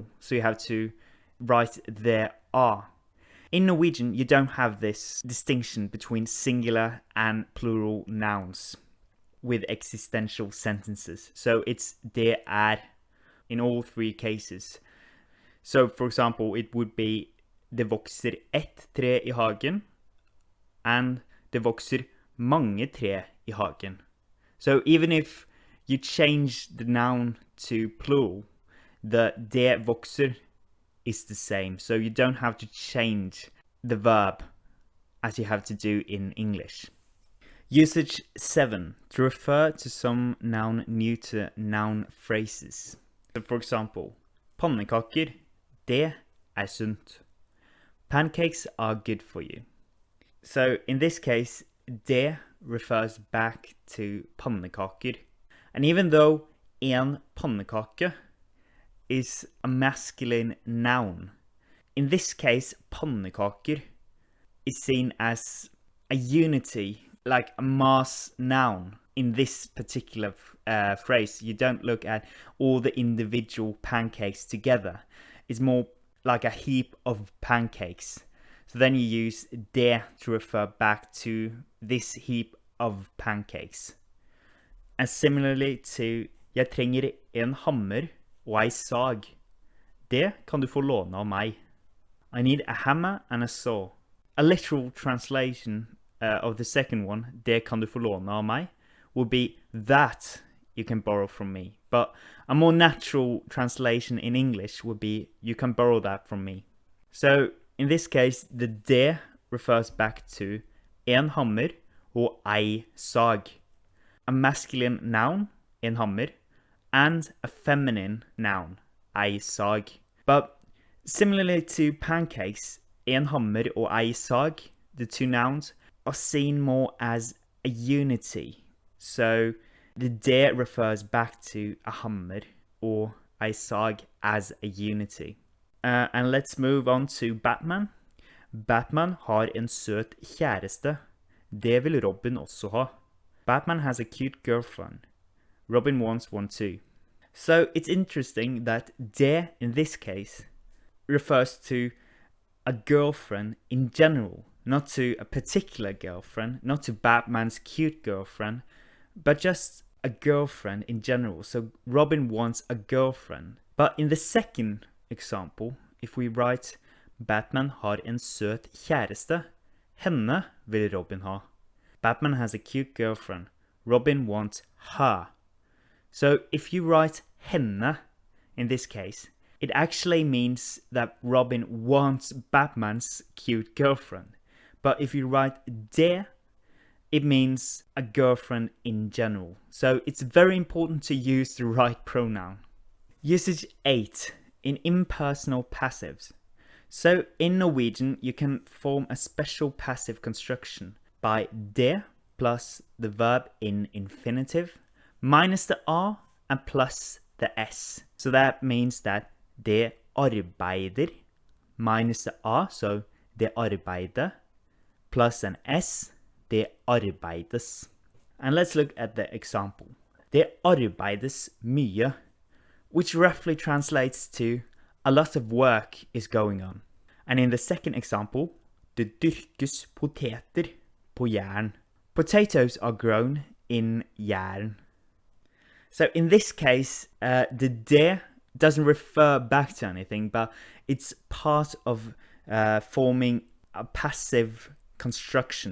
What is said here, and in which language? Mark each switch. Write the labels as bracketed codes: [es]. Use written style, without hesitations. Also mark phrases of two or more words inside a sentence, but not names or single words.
[en] So you have to write there are. In Norwegian, you don't have this distinction between singular and plural nouns with existential sentences. So it's det in all three cases. So for example, it would be [no] det vokser ett tre I hagen and det vokser mange tre I hagen. [en] So even if you change the noun to plural, the [no] det vokser [en] is the same. So you don't have to change the verb as you have to do in English. Usage 7. To refer to some noun neuter noun phrases. So for example, [no] pannekaker, det sunt. [en] Pancakes are good for you. So in this case, det refers back to pannekaker. And even though [no] en pannekake [en] is a masculine noun, in this case, pannekaker is seen as a unity, like a mass noun in this particular phrase. You don't look at all the individual pancakes together. It's more like a heap of pancakes. So then you use det to refer back to this heap of pancakes. And similarly to [no] jeg trenger en hammer og ei sag. Det kan du få låne av meg. [en] I need a hammer and a saw. A literal translation of the second one, [no] det kan du få låne av meg, [en] would be that you can borrow from me. But a more natural translation in English would be you can borrow that from me. So in this case, the det refers back to [no] en hammer og ei sag. [en] A masculine noun, [no] en hammer, [en] and a feminine noun, [no] ei sag. [en] But similarly to pancakes, [no] en hammer og ei sag, [en] the two nouns, are seen more as a unity. So the det refers back to a hammer or [no] ei sag [en] as a unity. And let's move on to Batman. [no] Batman har en søt kjæreste. Det vil Robin også ha. [en] Batman has a cute girlfriend. Robin wants one too. So it's interesting that det in this case refers to a girlfriend in general, not to a particular girlfriend, not to Batman's cute girlfriend, but just a girlfriend in general. So Robin wants a girlfriend. But in the second example, if we write [no] Batman har en søt kjæreste, henne vil Robin ha. [en] Batman has a cute girlfriend. Robin wants her. So if you write henne in this case, it actually means that Robin wants Batman's cute girlfriend. But if you write det, it means a girlfriend in general. So it's very important to use the right pronoun. Usage 8 in impersonal passives. So in Norwegian, you can form a special passive construction by det plus the verb in infinitive minus the r and plus the s. So that means that [no] det arbeider [en] minus the r, so [no] det arbeider, [en] plus an s, [no] det arbeides. [en] And let's look at the example. [no] Det arbeides mye, [en] which roughly translates to a lot of work is going on. And in the second example, [no] det dyrkes poteter på jern. [en] Potatoes are grown in jern. So in this case, the det doesn't refer back to anything, but it's part of forming a passive construction.